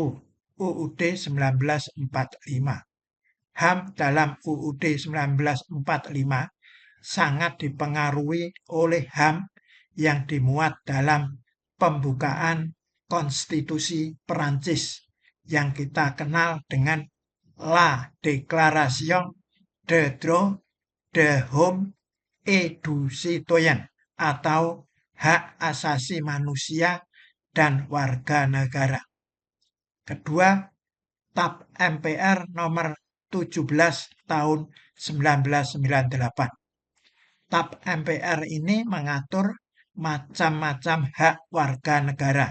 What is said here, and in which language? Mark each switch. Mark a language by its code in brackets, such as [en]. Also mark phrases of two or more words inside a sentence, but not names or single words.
[id] UUD 1945. HAM dalam UUD 1945 sangat dipengaruhi oleh HAM yang dimuat dalam pembukaan konstitusi Perancis yang kita kenal dengan La Déclaration des droits de l'homme et du citoyen atau hak asasi manusia dan warga negara. Kedua, TAP MPR nomor 17 tahun 1998. TAP MPR ini mengatur macam-macam hak warga negara.